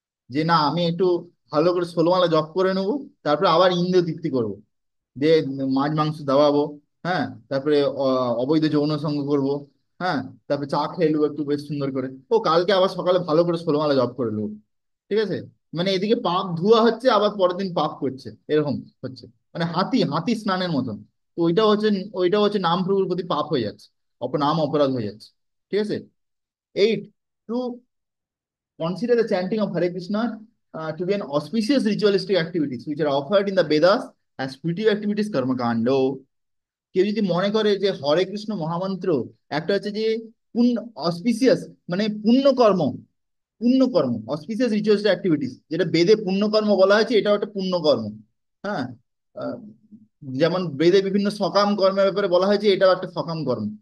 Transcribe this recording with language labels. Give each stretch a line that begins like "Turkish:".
Bangla: যে না, আমি একটু ভালো করে 16 মালা জপ করে নেবো, তারপরে আবার ইন্দ্রিয় তৃপ্তি করবো, দিয়ে মাছ মাংস দাবাবো, হ্যাঁ, তারপরে অবৈধ যৌন সঙ্গ করবো, হ্যাঁ, তারপরে চা খেয়ে নেবো একটু বেশ সুন্দর করে, ও কালকে আবার সকালে ভালো করে 16 মালা জপ করে নেবো। ঠিক আছে। মানে এদিকে পাপ ধোয়া হচ্ছে, আবার পরের দিন পাপ করছে, এরকম হচ্ছে। মানে হাতি হাতি স্নানের মতন। তো ওইটাও হচ্ছে নাম প্রভুর প্রতি পাপ হয়ে যাচ্ছে, নাম অপরাধ হয়ে যাচ্ছে। ঠিক আছে।
English: 8, to consider the chanting of Hare Krishna to be an auspicious ritualistic activities which are offered in the Vedas as spiritual activities karma kando.
Bangla: কেউ যদি মনে করে যে হরে কৃষ্ণ মহামন্ত্র একটা হচ্ছে যে পুণ্য, অসপিসিয়াস, মানে পুণ্যকর্ম, পুণ্যকর্ম,
English: auspicious rituals activities,
Bangla: যেটা বেদে পুণ্যকর্ম বলা হয়েছে, এটাও একটা পুণ্যকর্ম। হ্যাঁ। আহ, যেমন বেদে বিভিন্ন সকাম কর্মের ব্যাপারে বলা হয়েছে, এটাও একটা সকাম কর্ম।